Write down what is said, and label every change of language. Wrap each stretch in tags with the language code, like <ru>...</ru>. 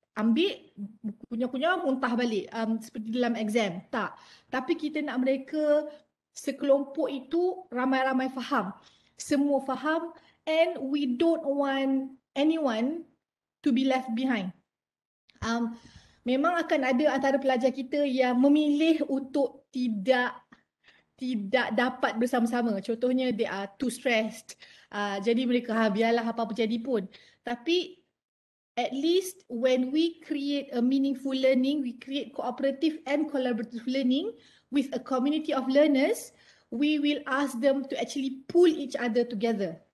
<ms>ambil kunyah-kunyah muntah balik seperti dalam exam. Tak. Tapi kita nak mereka sekelompok itu ramai-ramai faham. Semua faham</ms> <en>and we don't want anyone to be left behind.</en> <ms>Memang akan ada antara pelajar kita yang memilih untuk tidak dapat bersama-sama. Contohnya</ms> <en>they are too stressed.</en> <ms>Jadi mereka biarlah apa-apa jadi pun.</ms> <en>Tapi at least when we create a meaningful learning, we create cooperative and collaborative learning with a community of learners, we will ask them to actually pull each other together.</en>